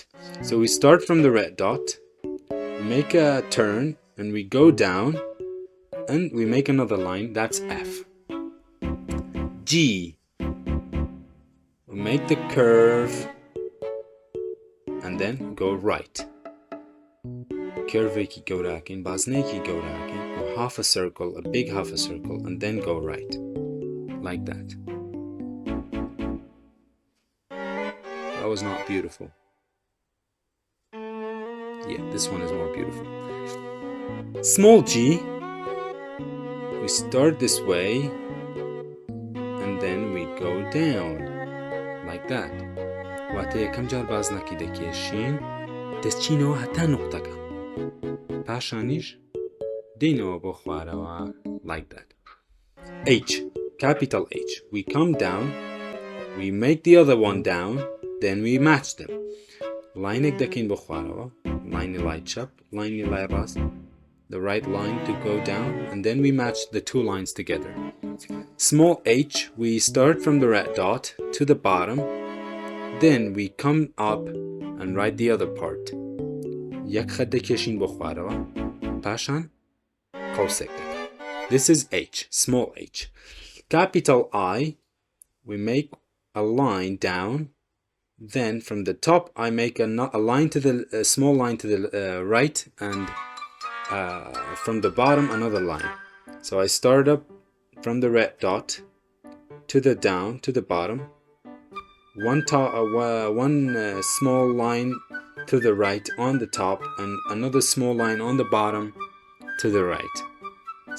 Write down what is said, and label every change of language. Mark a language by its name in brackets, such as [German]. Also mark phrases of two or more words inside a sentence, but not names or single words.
[English] So we start from the red dot, make a turn, and we go down, and we make another line. That's F. G. We make the curve, and then go right. [Central Kurdish] Curve-ێکی گەورەکەین, بازنەیەکی گەورەکەین, [English] or half a circle, a big half a circle, and then go right. Like that. That was not beautiful. Yeah, this one is more beautiful. Small g, we start this way, and then we go down. Like that. [Central Kurdish] واتە یەکەم جار بازنەکی دەکێشین, دەچینەوە هەتا نقطەکە. پاشانیش دێنەوە بۆ خوارەوە. [English] Like that. H, capital H. We come down, we make the other one down, then we match them. [Central Kurdish] لاینێک دەکەین بۆ خوارەوە, لاینی لای چەپ, لاینی لای ڕاست, [English] the right line to go down, and then we match the 2 lines together. Small h, we start from the red dot to the bottom, then we come up and write the other part. [Central Kurdish] یەک خەت دەکێشین بۆ خوارەوە, پاشان قەوسێک دەکەین. [English] This is H, small h. Capital I, we make a line down, then from the top I make a line to the small line to the right, and from the bottom another line. So I start up from the red dot to the down to the bottom, one small line to the right on the top, and another small line on the bottom to the right.